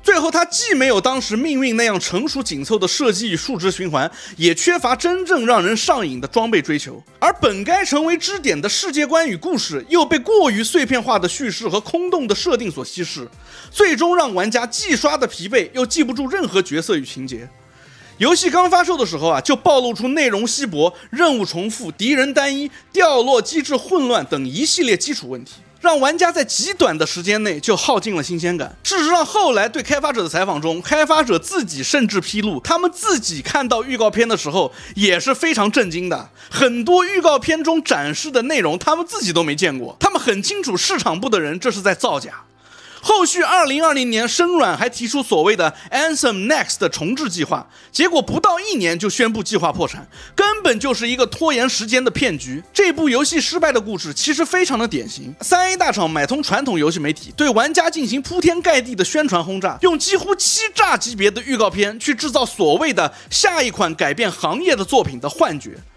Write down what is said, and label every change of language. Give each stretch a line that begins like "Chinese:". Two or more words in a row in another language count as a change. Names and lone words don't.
Chinese: 最後他既沒有當時命運那樣成熟緊湊的設計與數值循環，也缺乏真正讓人上癮的裝備追求，而本該成為支點的世界觀與故事又被過於碎片化的敘事和空洞的設定所稀釋，最終讓玩家既刷得疲憊又記不住任何角色與情節。遊戲剛發售的時候啊，就暴露出內容稀薄、任務重複、敵人單一、掉落機制混亂等一系列基礎問題，讓玩家在極短的時間內就耗盡了新鮮感。事實上，後來對開發者的採訪中，開發者自己甚至披露，他們自己看到預告片的時候也是非常震驚的。很多預告片中展示的內容，他們自己都沒見過，他們很清楚市場部的人這是在造假。後續2020年，生軟還提出所謂的 Anthem Next 的重置計劃，結果不到1年就宣布計劃破產，根本就是一個拖延時間的騙局。這部遊戲失敗的故事其實非常的典型。3A 大廠買通傳統遊戲媒體，對玩家進行鋪天蓋地的宣傳轟炸，用幾乎欺詐級別的預告片去制造所謂的下一款改變行業的作品的幻覺。